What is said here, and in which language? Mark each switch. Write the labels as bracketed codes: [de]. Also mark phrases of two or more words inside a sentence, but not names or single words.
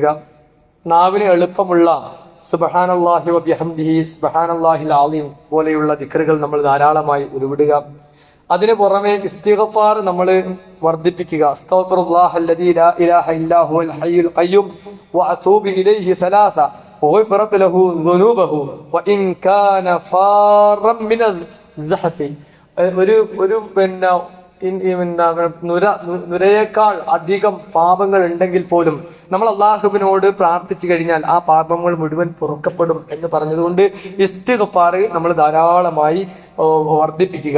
[ml] നാവിന് എളുപ്പമുള്ള [ar] سبحان الله وبحمده سبحان الله العظيم [ml] പോലെയുള്ള ദിക്റുകൾ നമ്മൾ ധാരാളമായി ഉരുവിടുക. അതിനു പുറമെ ഇസ്തിഗ്ഫാർ നമ്മൾ വർദ്ധിപ്പിക്കുക. [ar] أستغفر الله الذي لا إله إلا هو الحي القيوم وأتوب إليه ثلاثا وغفرت له ذنوبه وإن كان فارا من الزحف. [ml] ഒരു നുരയേക്കാൾ അധികം പാപങ്ങൾ ഉണ്ടെങ്കിൽ പോലും നമ്മൾ അള്ളാഹുവിനോട് പ്രാർത്ഥിച്ചു കഴിഞ്ഞാൽ ആ പാപങ്ങൾ മുഴുവൻ പൊറുക്കപ്പെടും എന്ന് പറഞ്ഞതുകൊണ്ട് ഇസ്തിഗ്ഫാർ നമ്മൾ ധാരാളമായി വർദ്ധിപ്പിക്കുക.